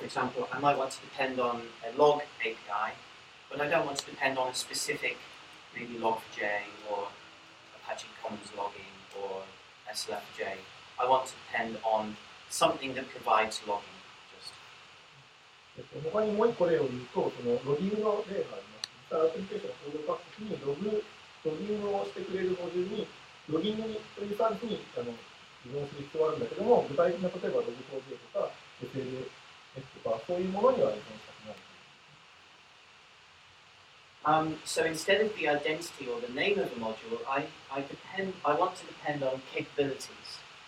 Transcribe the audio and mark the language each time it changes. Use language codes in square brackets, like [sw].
[en] Or, for example, I might want to depend on a log API, but I don't want to depend on a specific, maybe Log4j or Apache Commons logging or SLF4j. I want to depend on something that provides logging. Just. [ja] 他にもう一個例を言うと、そのロギングの例があります。アプリケーションをコードを書くときにロギングをしてくれるモジュールにロギングというサービスに依存する必要があるんだけども、具体的な例えば Log4j とか SLF とかそういうものには依存したくない。 [en] So instead of the identity or the name of a module, I want to depend on capabilities.